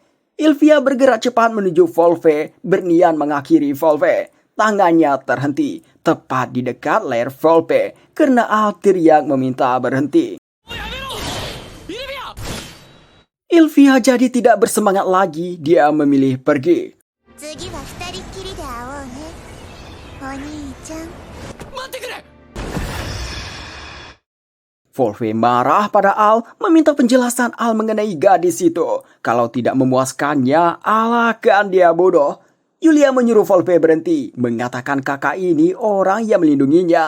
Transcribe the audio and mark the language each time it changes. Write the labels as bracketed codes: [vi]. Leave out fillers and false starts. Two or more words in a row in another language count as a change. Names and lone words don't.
[id] Ilvia bergerak cepat menuju Volpe, berniat mengakhiri Volpe. Tangannya terhenti, tepat di dekat leher Volpe, karena Al teriak meminta berhenti. Ilvia jadi tidak bersemangat lagi, dia memilih pergi. [ja] 次は二人っきりで会おうね、お兄ちゃん。 [id] Volpe marah pada Al, meminta penjelasan Al mengenai gadis itu. Kalau tidak memuaskannya, Al akan dia bunuh. Yulia menyuruh Volpe berhenti, mengatakan kakak ini orang yang melindunginya.